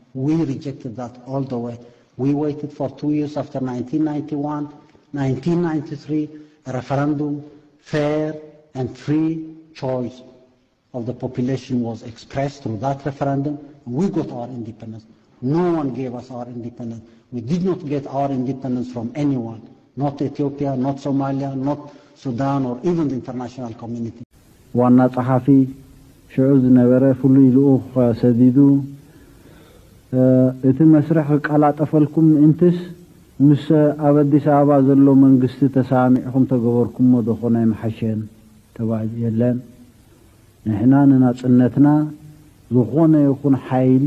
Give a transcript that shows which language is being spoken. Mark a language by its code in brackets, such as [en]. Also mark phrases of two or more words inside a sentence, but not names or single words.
[en] We rejected that all the way. We waited for 2 years after 1991, 1993, a referendum, fair and free choice of the population was expressed through that referendum, and we got our independence. No one gave us our independence. We did not get our independence from anyone, not Ethiopia, not Somalia, not Sudan, or even the international community. [ti] ዋና ጸሐፊ ሽዑ ዝነበረ ፍሉይ ልኡኽ ሰዲዱ እቲ መስርሕ ቃላጠፈልኩም እንትስ ምስ ኣብ አዲስ አበባ ዘሎ መንግስቲ ተሳሚዕኩም ተገበርኩሞ ደኾነ ይመሐሸን ተባሂሉ የለን ንሕና ንናጽነትና ዝኾነ ይኹን ሓይሊ